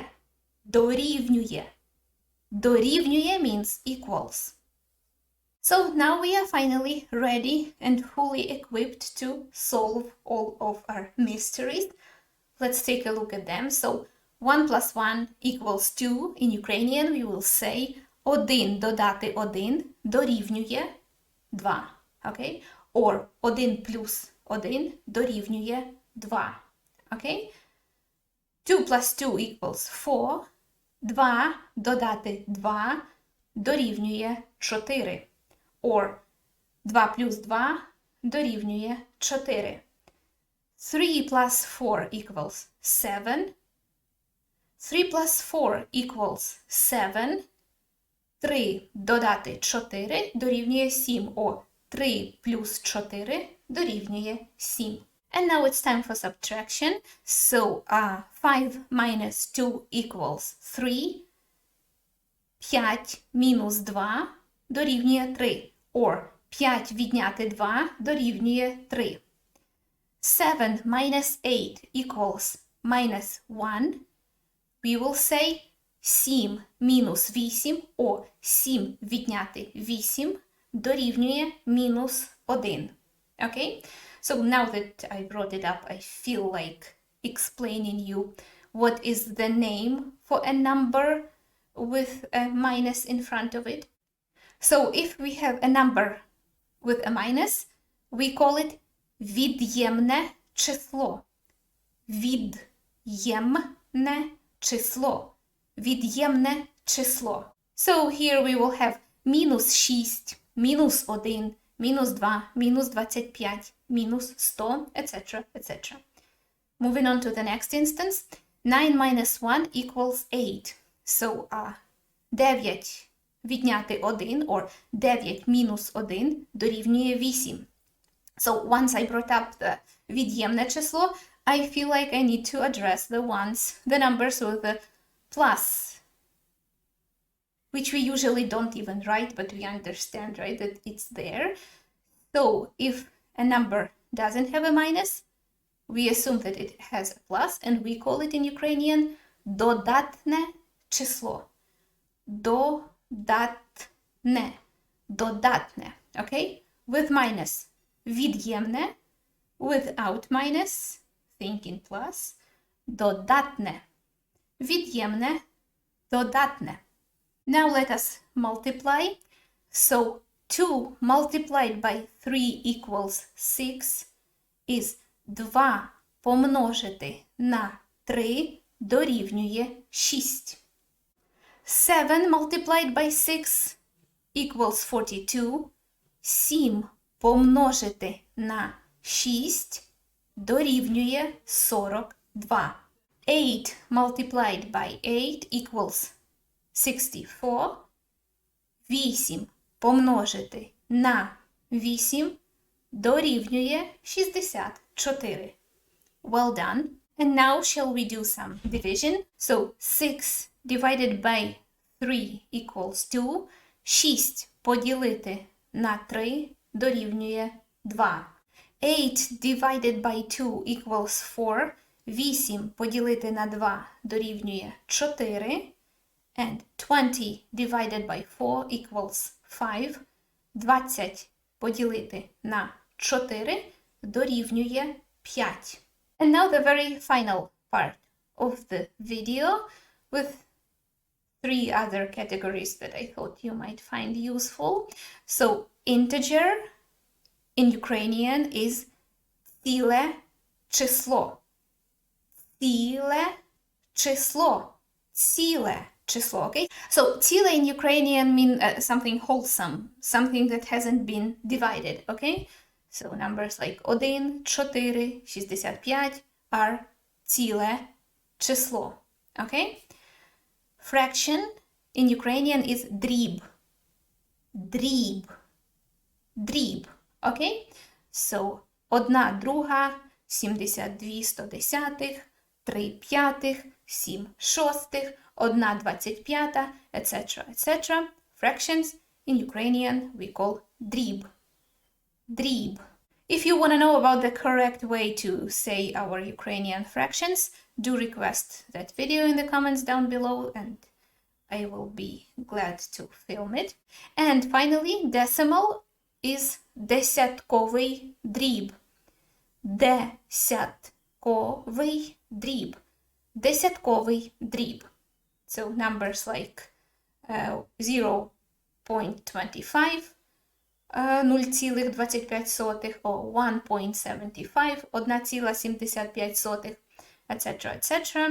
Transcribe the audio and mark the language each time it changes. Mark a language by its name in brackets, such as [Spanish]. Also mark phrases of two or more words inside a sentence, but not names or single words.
[English] Дорівнює. Дорівнює means equals. So now we are finally ready and fully equipped to solve all of our mysteries. Let's take a look at them. So 1 plus 1 equals 2. In Ukrainian we will say [Ukrainian] 1 додати 1 дорівнює 2. [English] Okay? [Ukrainian] Or 1 плюс 1 дорівнює 2. Okay? [English] 2 plus 2 equals 4. [Ukrainian] 2 додати 2 дорівнює 4. Or 2 плюс 2 дорівнює 4. [English] 3 plus 4 equals 7. 3 plus 4 equals 7. [Ukrainian] 3 додати 4 дорівнює 7. Or 3 плюс 4 дорівнює 7. [English] And now it's time for subtraction. So 5 minus 2 equals 3. [Ukrainian] 5 мінус 2 дорівнює 3. Or 5 відняти 2 дорівнює 3. [English] 7 minus 8 equals minus 1, we will say [Ukrainian] 7 мінус 8, [English] or [Ukrainian] 7 відняти 8 дорівнює мінус 1. [English] Okay? So now that I brought it up, I feel like explaining you what is the name for a number with a minus in front of it. So if we have a number with a minus, we call it [Ukrainian] від'ємне число. Від'ємне число. Від'ємне число. [English] So here we will have [Ukrainian] мінус 6, мінус 1, мінус 2, мінус 25, мінус 100, [English] etc., etc. Moving on to the next instance. 9 minus 1 equals 8. So [Ukrainian] 9 відняти 1, [English] or [Ukrainian] 9 мінус 1 дорівнює 8. [English] So once I brought up the [Ukrainian] від'ємне число, [English] I feel like I need to address the numbers with the plus, which we usually don't even write, but we understand, right, that it's there. So if a number doesn't have a minus, we assume that it has a plus, and we call it in Ukrainian [Ukrainian] додатне число. Додатне. Додатне. [English] Okay? With minus. [Ukrainian] Від'ємне. [English] Without minus. Think in plus. [Ukrainian] Додатне. Від'ємне. Додатне. [English] Now let us multiply. So 2 multiplied by 3 equals 6 is [Ukrainian] 2 помножити на 3 дорівнює 6. [English] 7 multiplied by 6 equals 42. [Ukrainian] 7 помножити на 6 дорівнює 42. [English] 8 multiplied by 8 equals 64. [Ukrainian] 8 помножити на 8 дорівнює 64. [English] Well done. And now shall we do some division? So 6 divided by 3 equals 2. [Ukrainian] 6 поділити на 3 дорівнює 2. [English] 8 divided by 2 equals 4. [Ukrainian] 8 поділити на 2 дорівнює 4. [English] And 20 divided by 4 equals 5. [Ukrainian] 20 поділити на 4 дорівнює 5. [English] And now the very final part of the video with 3 other categories that I thought you might find useful. So integer in Ukrainian is [Ukrainian] ціле число. Ціле число. Ціле число, okay? [English] So ціле in Ukrainian mean something wholesome, something that hasn't been divided, okay? So numbers like 1, 4, 65 are [Ukrainian] ціле число, [English] okay? Fraction in Ukrainian is дріб. [Ukrainian] Дріб. Дріб, okay? So 1 друга, 72 110, 3 п'ятих, 7 шостих, 1 25, [English] etc., etc. Fractions in Ukrainian we call дріб. [Ukrainian] Дріб. [English] If you want to know about the correct way to say our Ukrainian fractions, do request that video in the comments down below and I will be glad to film it. And finally, decimal is [Ukrainian] десятковий дріб. Десятковий дріб. Десятковий дріб. [English] So numbers like 0.25, 0,25 or 1.75, 1,75, etc., etc.